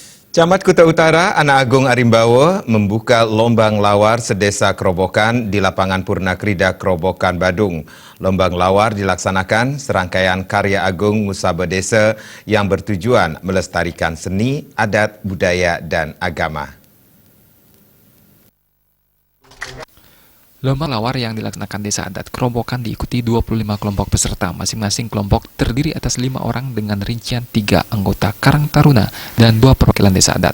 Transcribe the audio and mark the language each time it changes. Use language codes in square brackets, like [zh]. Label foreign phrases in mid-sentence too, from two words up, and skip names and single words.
[id] Camat Kuta Utara, Anak Agung Arimbawo membuka lombang lawar sedesa Kerobokan di lapangan Purnakrida Kerobokan, Badung. Lombang lawar dilaksanakan serangkaian karya agung Musaba Desa yang bertujuan melestarikan seni, adat, budaya, dan agama. Lomba lawar yang dilaksanakan Desa Adat Kerobokan diikuti 25 kelompok peserta. Masing-masing kelompok terdiri atas 5 orang dengan rincian 3 anggota Karang Taruna dan 2 perwakilan Desa Adat.